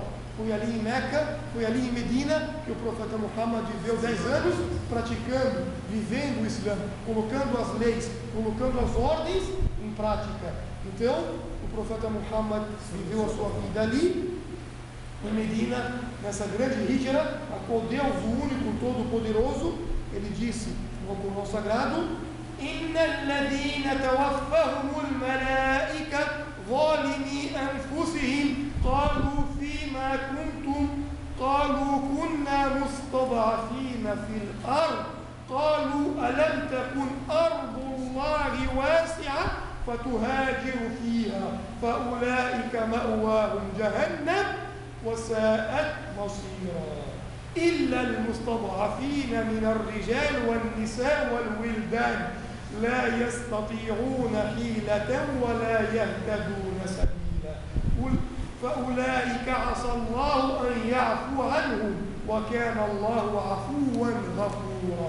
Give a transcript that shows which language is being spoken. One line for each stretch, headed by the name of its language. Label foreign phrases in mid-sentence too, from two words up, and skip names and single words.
Portuguese: Foi ali em Meca, foi ali em Medina que o profeta Muhammad viveu 10 anos praticando, vivendo o Islã, colocando as leis, colocando as ordens em prática. Então, o profeta Muhammad viveu a sua vida ali, em Medina, nessa grande hijra, a qual Deus, o único, todo-poderoso, ele disse no Alcorão Sagrado:
Arabic: إن الذين توفهم الملائكة ظالمي أنفسهم قالوا فيما كنتم قالوا كنا مستضعفين في الأرض قالوا ألم تكن أرض الله واسعة فتهاجر فيها فأولئك مأواهم جهنم وساءت مصيرا إلا المستضعفين من الرجال والنساء والولدان لا يستطيعون حيلة ولا يهتدون سبيلا فأولئك عسى الله أن يعفو عنهم وكان الله عفوا غفورا.